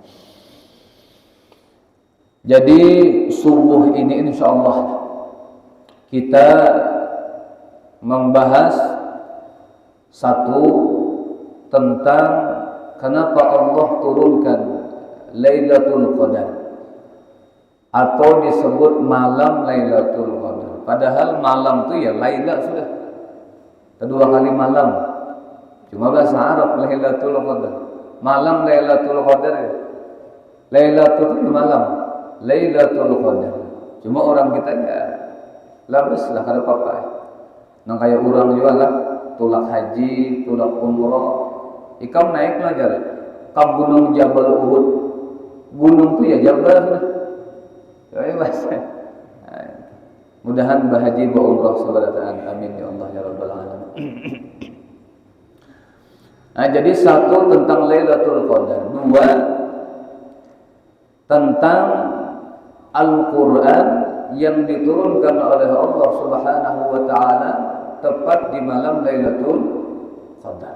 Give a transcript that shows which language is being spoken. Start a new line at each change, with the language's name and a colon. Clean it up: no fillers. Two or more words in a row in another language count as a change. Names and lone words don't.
Indonesian: Jadi subuh ini insyaallah kita membahas satu tentang kenapa Allah turunkan Lailatul Qadar atau disebut malam Lailatul Qadar. Padahal malam itu ya Laila sudah. Kedua kali malam. Cuma bahasa Arab Lailatul Qadar. Malam Lailatul Qadar. Lailatul malam.
Banjar: Lailatul Qadar. Cuma orang kita ya labas lah kada apa-apa. Nang kayak orang juga lah tulak haji, tulak umrah. Ikam naik belajar ke gunung Jabal Uhud. Gunung itu ya Jabal sudah. Ya bahasa. Mudahan bahaji ba umrah sabarataan,
Arabic: آمين يا الله يا رب العالمين.
Indonesian: Nah, jadi satu tentang Lailatul Qadar, dua tentang Al-Qur'an yang diturunkan oleh Allah
Arabic: سبحانه وتعالى
Indonesian: tepat di malam Lailatul Qadar.